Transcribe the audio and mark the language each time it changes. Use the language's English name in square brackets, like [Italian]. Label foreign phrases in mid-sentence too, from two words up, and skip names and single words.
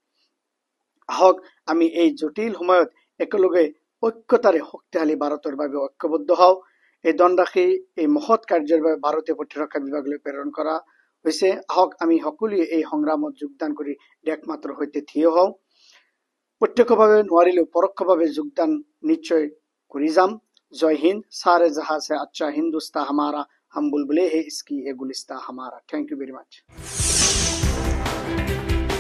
[Assamese] আহক আমি এই জটিল সময়ত একেলগে ঐক্যতাৰে শক্তিশালী ভাৰতৰ বাবে ঐক্যবদ্ধ হওঁ। এই ধনৰাশি এই মহৎ কাৰ্যৰ বাবে ভাৰতীয় প্ৰতিৰক্ষা বিভাগলৈ প্ৰেৰণ কৰা হৈছে। আহক আমি সকলোৱে এই সংগ্ৰামত যোগদান কৰি দেশ মাতৃৰ সৈতে থিয় হওঁ। প্ৰত্যক্ষভাৱে নোৱাৰিলেও পৰোক্ষভাৱে যোগদান নিশ্চয় কৰি যাম। জয় হিন্দ। [Hindi] सारे जहां से अच्छा हिंदुस्तान हमारा, हम बुलबुले हैं इसकी ये गुलिस्तान हमारा। [English] thank you very much.